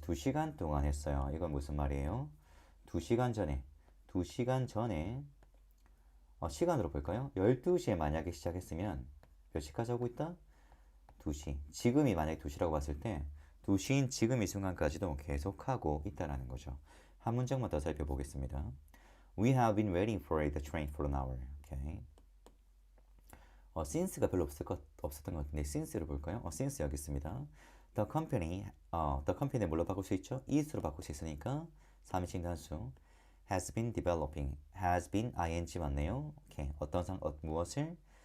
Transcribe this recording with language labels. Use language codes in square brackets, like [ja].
[ko] 2시간 동안 했어요. 이건 무슨 말이에요? 2시간 전에 시간으로 볼까요? 12시에 만약에 시작했으면 몇 시까지 하고 있다? 2시. 지금이 만약에 2시라고 봤을 때 2시인 지금 이 순간까지도 계속하고 있다라는 거죠. 한 문장만 더 살펴보겠습니다. [en] We have been waiting for the train for an hour. Okay. [ko] since가 별로 없었던 것 같은데 since를 볼까요? since 여기 있습니다. the company 뭘로 바꿀 수 있죠? is로 바꿀 수 있으니까 3인칭 단수 [en] has been developing, has been ing [ko] 맞네요. 오케이. 무엇을?